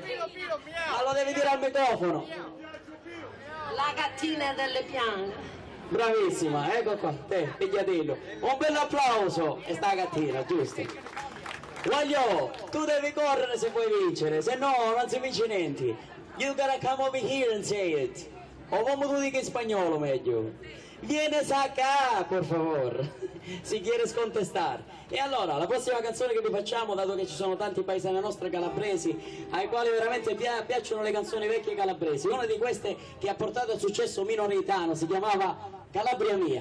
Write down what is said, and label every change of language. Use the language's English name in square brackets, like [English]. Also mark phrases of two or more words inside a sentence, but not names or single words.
[Italian] Allora devi dire al microfono. La gattina delle piane. Bravissima, ecco qua, te, pigliatello. Un bel applauso, e sta gattina, giusto? Voglio, tu devi correre se vuoi vincere, se no non si vince niente. [English] You gotta come over here and say it. [Italian] O come tu dica in spagnolo meglio. [Spanish] Vienes acá, por favor. Si quieres contestar. [Italian] E allora, la prossima canzone che vi facciamo, dato che ci sono tanti paesani nostri calabresi ai quali veramente piacciono le canzoni vecchie calabresi, una di queste che ha portato al successo minoritano si chiamava Calabria Mia.